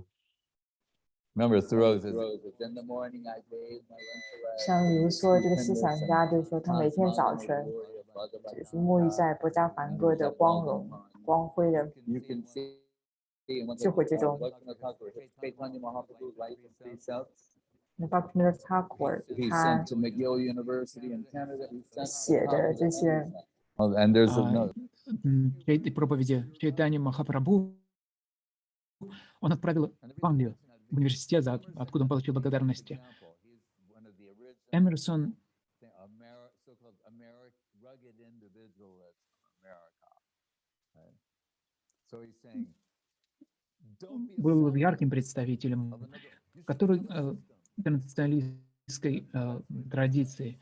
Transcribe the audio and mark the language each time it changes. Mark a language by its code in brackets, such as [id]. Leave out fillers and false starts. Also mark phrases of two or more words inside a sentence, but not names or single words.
[en] Remember, Thoreau says, in the morning I bathe my [zh] 像比如说这个思想家，就是说他每天早晨就是沐浴在不加梵歌的光荣、光辉的智慧之中。Bhaktivinod Thakur 他写的这些， [ru] этой проповеди Чайтанья Махапрабху он отправил в Англию, в университет, откуда он получил благодарности. Эмерсон был ярким представителем, который интернационалистской традиции.